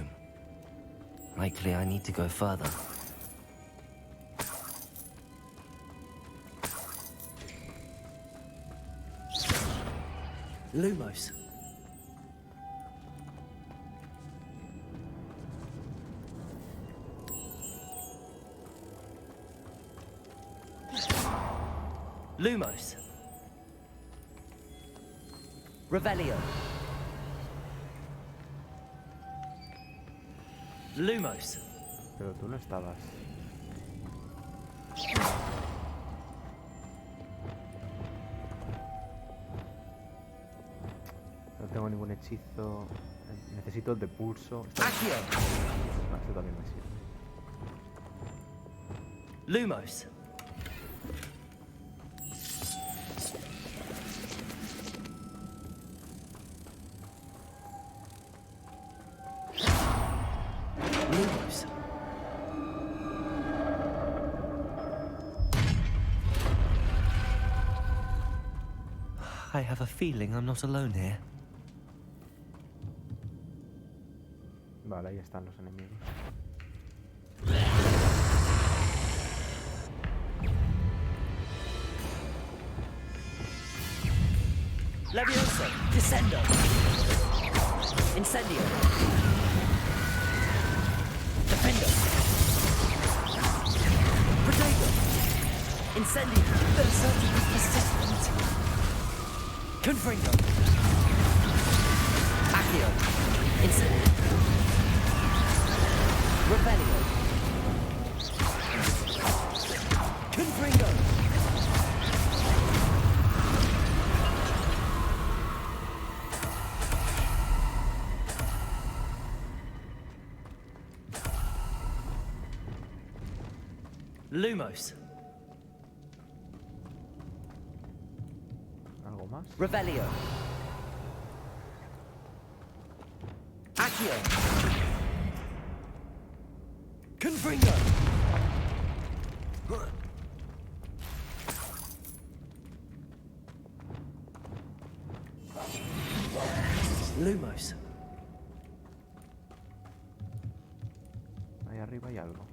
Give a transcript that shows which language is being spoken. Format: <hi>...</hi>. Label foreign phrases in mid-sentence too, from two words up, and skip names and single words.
<en>Likely I need to go further.</en> <es>Lumos. Lumos. Revelio. Lumos. Pero tú no estabas. No tengo ningún hechizo. Necesito el de pulso. Accio. No, eso también me sirve. Lumos. Lumos.</es> <en>I have a feeling I'm not alone here.</en> <es>Vale, ahí están los enemigos. Levioso. Descendo. Incendio. Defendo. Protego. Incendio.</es> <en>The assault is persistent.</en> <es>Confringo. Accio. Incendio. Revelio. Confringo. Lumos. ¿Algo más? Revelio. Accio. Confringo. Lumos. Ahí arriba hay algo.</es>